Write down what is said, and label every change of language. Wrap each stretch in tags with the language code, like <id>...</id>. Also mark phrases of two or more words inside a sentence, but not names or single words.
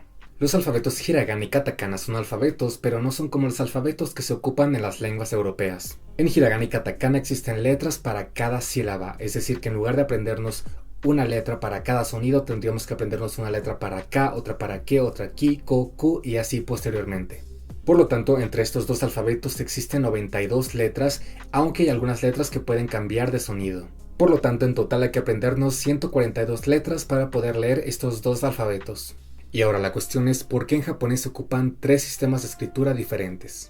<es>Los alfabetos hiragana y katakana son alfabetos, pero no son como los alfabetos que se ocupan en las lenguas europeas. En hiragana y katakana existen letras para cada sílaba, es decir que en lugar de aprendernos una letra para cada sonido, tendríamos que aprendernos una letra para ka, otra para ke, otra ki, ko, ku y así posteriormente. Por lo tanto, entre estos dos alfabetos existen 92 letras, aunque hay algunas letras que pueden cambiar de sonido. Por lo tanto, en total hay que aprendernos 142 letras para poder leer estos dos alfabetos. Y ahora la cuestión es ¿por qué en japonés se ocupan 3 sistemas de escritura diferentes?</es>